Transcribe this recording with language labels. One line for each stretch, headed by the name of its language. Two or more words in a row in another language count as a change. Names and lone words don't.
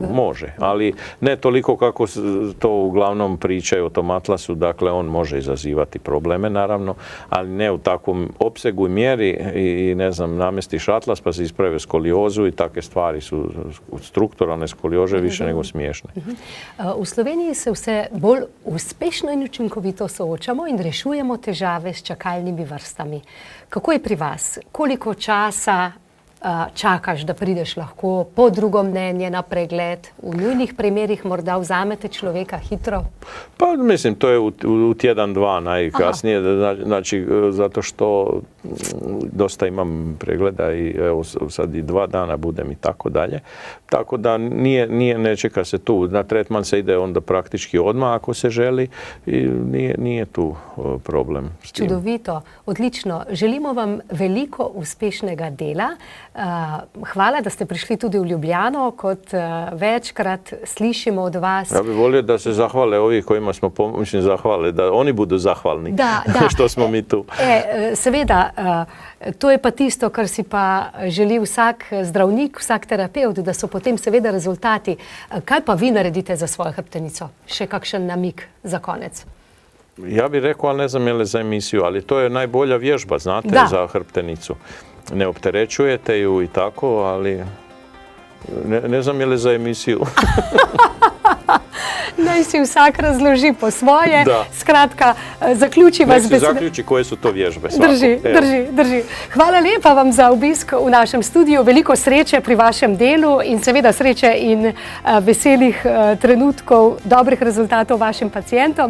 Croatian: Može, ali ne toliko kako to uglavnom pričaju o tom atlasu, dakle on može izazivati probleme naravno, ali ne u takvom opsegu i mjeri i ne znam, namestiš atlas pa se isprave skoliozu i takve stvari su strukturalne skolioze više nego smiješne.
Slovenian: V Sloveniji se vse bolj uspešno in učinkovito soočamo in rešujemo težave s čakalnimi vrstami. Kako je pri vas? Koliko časa čakaš, da prideš lahko po drugo mnenje na pregled? V nujnih primerih morda vzamete človeka hitro?
Croatian: Pa mislim, to je u tjedan, dva najkasnije, znači zato što dosta imam pregleda i evo sad i 2 dana budem i tako dalje. Tako da ne čeka se tu. Na tretman se ide onda praktički odmah ako se želi i nije tu problem s tim.
Slovenian: Čudovito, odlično. Želimo vam veliko uspešnega dela. Hvala, da ste prišli tudi v Ljubljano, kot večkrat slišimo od vas.
Croatian: Ja bih volio da se zahvale ovi kojima smo zahvali, da oni budu zahvalni što smo mi tu.
Slovenian: Seveda, to je pa tisto, kar si pa želi vsak zdravnik, vsak terapevt, da so potem seveda rezultati. Kaj pa vi naredite za svojo hrbtenico? Še kakšen namig za konec?
Croatian: Ja bih rekao, ali ne znam je li za emisiju, ali to je najbolja vježba, znate, za hrbtenicu. Ne opterećujete ju i tako, ali ne znam je li za emisiju.
Slovenian: Naj si vsak razloži po svoje. Skratka, zaključiva z besedo.
Croatian: Zaključi, koje su to vježbe.
Slovenian: Drži. Hvala lepa vam za obisk v našem studiu. Veliko sreče pri vašem delu in seveda sreče in veselih trenutkov, dobrih rezultatov vašim pacientom.